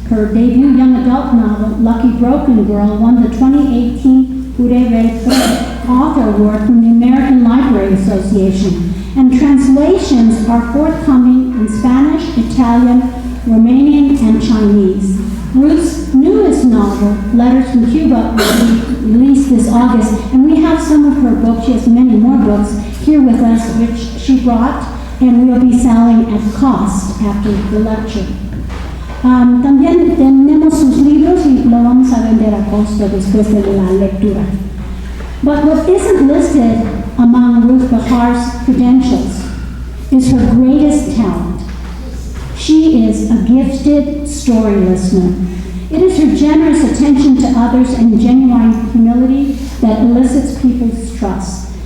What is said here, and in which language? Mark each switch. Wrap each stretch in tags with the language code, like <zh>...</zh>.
<en>Her debut young adult novel, Lucky Broken Girl, won the 2018 Puré Author Award from the American Library Association, and translations are forthcoming in Spanish, Italian, Romanian, and Chinese. Ruth's newest novel, Letters from Cuba, will be released this August, and we have some of her books. She has many more books here with us, which she brought, and we'll be selling at cost after the lecture.</en> <es>También tenemos sus libros y lo vamos a vender a costo después de la lectura.</es> <en>But what isn't listed among Ruth Behar's credentials is her greatest talent. She is a gifted story listener. It is her generous attention to others and genuine humility that elicits people's trust.</en>